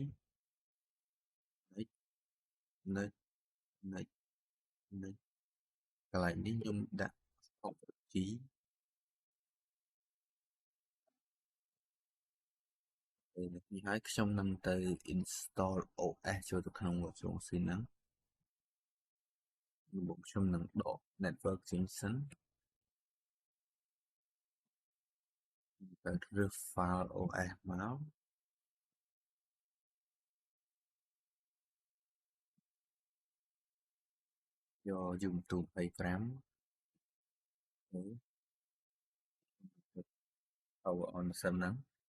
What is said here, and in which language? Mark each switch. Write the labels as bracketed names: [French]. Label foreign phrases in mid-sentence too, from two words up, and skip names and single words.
[Khmer] next កន្លែងនេះខ្ញុំដាក់ 6G ពេលនេះហើយខ្ញុំនឹងទៅ [English] install OS [Khmer] ចូលទៅក្នុង [English] virtual machine [Khmer] ហ្នឹងរបស់ខ្ញុំនឹងដក network ចេញសិនទៅរើស [English] file OS [Khmer] មក យក Ubuntu 25 [English] power on [Khmer] សិនហ្នឹង